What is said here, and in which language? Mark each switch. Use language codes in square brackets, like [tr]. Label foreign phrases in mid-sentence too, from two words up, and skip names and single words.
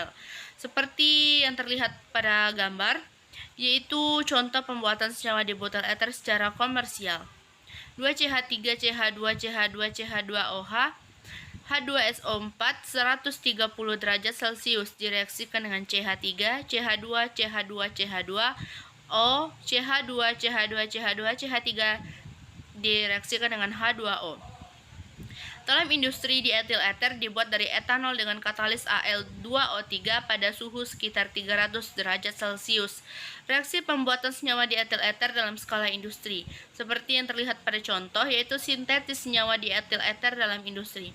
[id] Seperti yang terlihat pada gambar, yaitu contoh pembuatan senyawa dibutil eter secara komersial. 2CH3, CH2, CH2, CH2OH, H2SO4 130 derajat Celcius direaksikan dengan CH3, CH2, CH2, CH2, O, CH2, CH2, CH2, CH3 direaksikan dengan H2O. Dalam industri, dietil eter dibuat dari etanol dengan katalis Al2O3 pada suhu sekitar 300 derajat Celcius. Reaksi pembuatan senyawa dietil eter dalam skala industri, seperti yang terlihat pada contoh, yaitu sintetis senyawa dietil eter dalam industri.